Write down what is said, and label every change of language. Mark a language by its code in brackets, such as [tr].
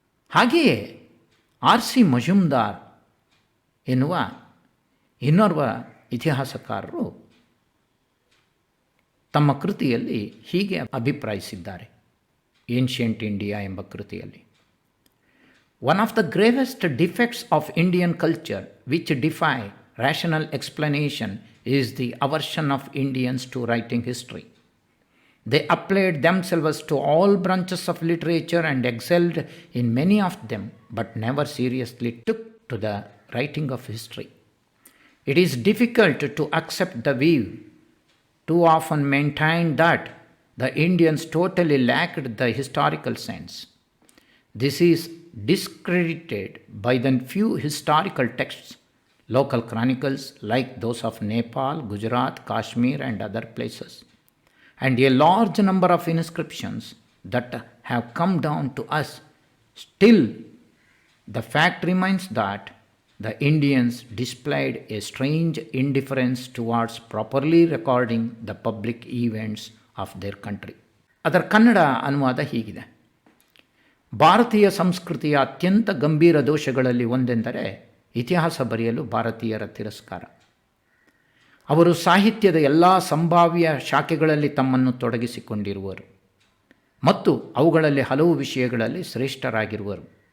[kn] ಹಾಗೆಯೇ R.C. ಮಜುಮ್ದಾರ್ ಎನ್ನುವ ಇನ್ನೋರ್ವ ಇತಿಹಾಸಕಾರರು ತಮ್ಮ ಕೃತಿಯಲ್ಲಿ ಹೀಗೆ ಅಭಿಪ್ರಾಯಿಸಿದ್ದಾರೆ. [en] ancient India [kn] ಎಂಬ ಕೃತಿಯಲ್ಲಿ, [en] One of the gravest defects of Indian culture which defy rational explanation is the aversion of Indians to writing history. They applied themselves to all branches of literature and excelled in many of them, but never seriously took to the writing of history. It is difficult to accept the view too often maintained that the Indians totally lacked the historical sense. This is discredited by the few historical texts, local chronicles like those of Nepal, Gujarat, Kashmir and other places, and a large number of inscriptions that have come down to us. Still, the fact remains that the Indians displayed a strange indifference towards properly recording the public events of their country. [kn] ಅದರ ಕನ್ನಡ ಅನುವಾದ ಹೀಗಿದೆ: ಭಾರತೀಯ ಸಂಸ್ಕೃತಿಯ ಅತ್ಯಂತ ಗಂಭೀರ ದೋಷಗಳಲ್ಲಿ ಒಂದೆಂದರೆ ಇತಿಹಾಸ ಬರೆಯಲು ಭಾರತೀಯರ ತಿರಸ್ಕಾರ. ಅವರು ಸಾಹಿತ್ಯದ ಎಲ್ಲ ಸಂಭಾವ್ಯ ಶಾಖೆಗಳಲ್ಲಿ ತಮ್ಮನ್ನು ತೊಡಗಿಸಿಕೊಂಡಿರುವರು ಮತ್ತು ಅವುಗಳಲ್ಲಿ ಹಲವು ವಿಷಯಗಳಲ್ಲಿ ಶ್ರೇಷ್ಠರಾಗಿರುವರು.